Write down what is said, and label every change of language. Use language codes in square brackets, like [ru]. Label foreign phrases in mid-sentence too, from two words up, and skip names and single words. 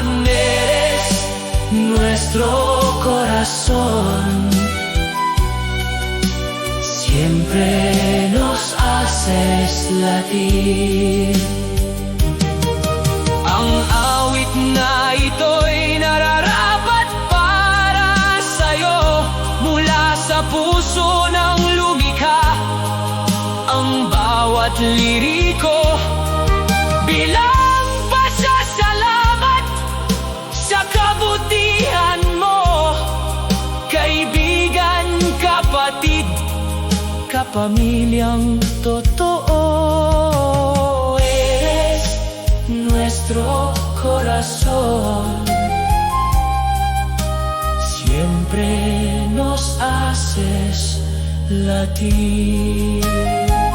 [es] Eres nuestro corazón, siempre nos haces latir. [tl] Ang awit na ito'y nararapat para sa'yo, mula sa puso ng lumikha ang bawat liriko, bilang pasasalamat sa kabutihan mo. Kaibigan, kapatid, kapamilyang totoo. [es] Eres nuestro corazón, siempre nos haces latir.